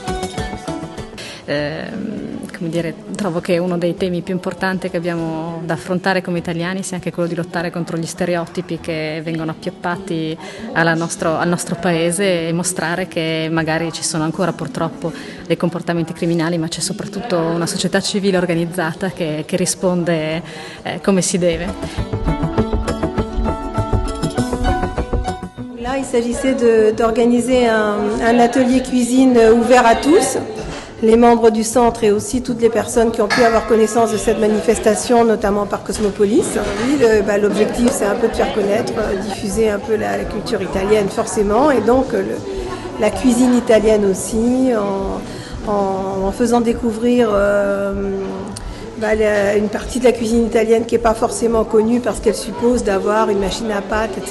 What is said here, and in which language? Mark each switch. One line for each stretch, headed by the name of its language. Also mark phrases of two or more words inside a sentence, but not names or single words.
Italian: Come dire, trovo che uno dei temi più importanti che abbiamo da affrontare come italiani sia anche quello di lottare contro gli stereotipi che vengono appioppati al nostro paese e mostrare che magari ci sono ancora purtroppo dei comportamenti criminali, ma c'è soprattutto una società civile organizzata che risponde come si deve.
French: Là, il s'agissait d'organiser un atelier cuisine ouvert à tous. Les membres du centre et aussi toutes les personnes qui ont pu avoir connaissance de cette manifestation, notamment par Cosmopolis. Oui, l'objectif, c'est un peu de faire connaître, diffuser un peu la culture italienne forcément, et donc la cuisine italienne aussi, en faisant découvrir une partie de la cuisine italienne qui n'est pas forcément connue parce qu'elle suppose d'avoir une machine à pâtes, etc.